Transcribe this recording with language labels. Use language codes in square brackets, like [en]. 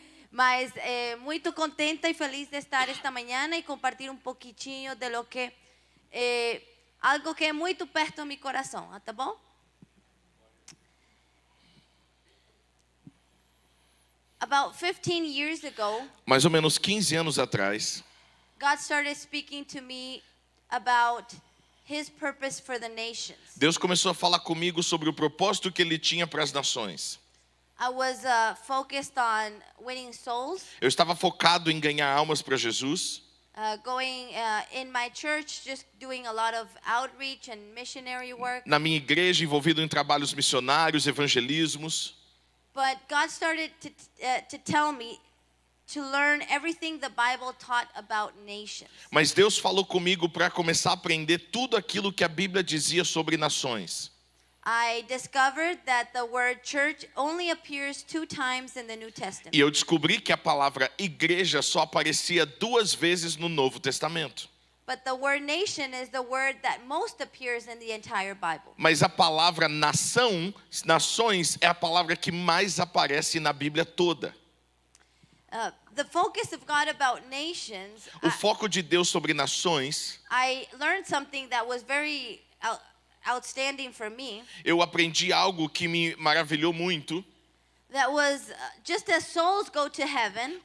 [pt] Mas muito contenta e feliz de estar esta manhã e compartilhar um pouquinho de [es] lo que [pt] algo que é muito perto do meu coração, tá bom? [en] About 15 years ago, [pt] mais ou menos 15 anos atrás, [en] God started speaking to me about His purpose for the nations. [pt] Deus começou a falar comigo sobre o propósito que Ele tinha para as nações. [en] I was focused on winning souls. [pt] Eu estava focado em ganhar almas para Jesus. [en] Going in my church, just doing a lot of outreach and missionary work. [pt] Na minha igreja, envolvido em trabalhos missionários, evangelismos. [en] But God started to tell me to learn everything the Bible taught about nations. [pt] Mas Deus falou comigo para começar a aprender tudo aquilo que a Bíblia dizia sobre nações. [en] I discovered that the word church only appears 2 times in the New Testament. [pt] E eu descobri que a palavra igreja só aparecia 2 vezes no Novo Testamento. [en] But the word nation is the word that most appears in the entire Bible. [pt] Mas a palavra nação, nações, é a palavra que mais aparece na Bíblia toda. [en] The focus of God about nations, [pt] O foco de Deus sobre nações, [en] I learned something that was very outstanding for me. [pt] Eu aprendi algo que me maravilhou muito. [en] That was just as souls go to heaven.